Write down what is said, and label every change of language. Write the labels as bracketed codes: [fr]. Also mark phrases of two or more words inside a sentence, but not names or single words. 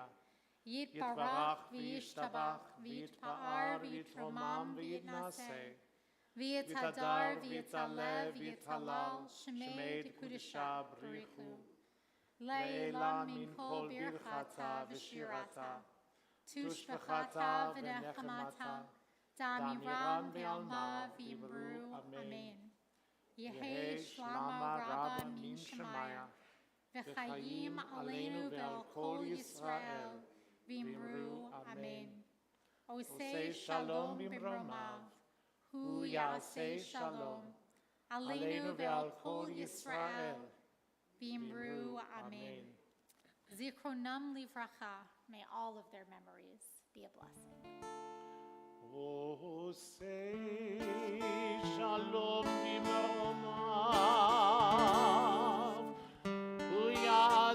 [arc] יתברך וישתבח ויתפאר ויתרומם ויתנשא ויתהדר ויתעלה ויתהלל שמה דקודשא בריך הוא לעלא מן כל ברכתא ושירתא תשבחתא ונחמתא דאמירן בעלמא ואמרו אמן. יהא שלמא רבא מן שמיא וחיים [he] עלינו ועל כל ישראל [arc] ואמרו, אמן. [he] עושה שלום במרומיו, הוא יעשה שלום, עלינו ועל כל ישראל, ואמרו, אמן. זכרונם לברכה, [en] may all of their memories be a blessing. [he] עושה שלום במרומיו, הוא